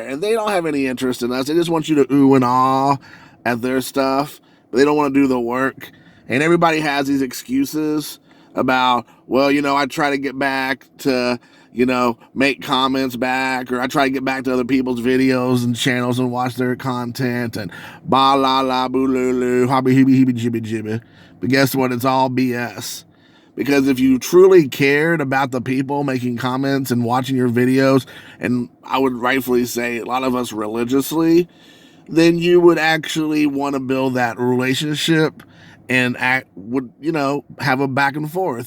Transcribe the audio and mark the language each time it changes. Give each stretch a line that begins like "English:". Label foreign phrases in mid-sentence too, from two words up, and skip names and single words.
English: And they don't have any interest in us. They just want you to ooh and ah at their stuff. But they don't want to do the work. And everybody has these excuses about, well, I try to get back to, make comments back, or I try to get back to other people's videos and channels and watch their content and ba la la boo loo loo, hobby hibby hibby jibby jibby. But guess what? It's all BS. Because if you truly cared about the people making comments and watching your videos, and I would rightfully say a lot of us religiously, then you would actually want to build that relationship and have a back and forth.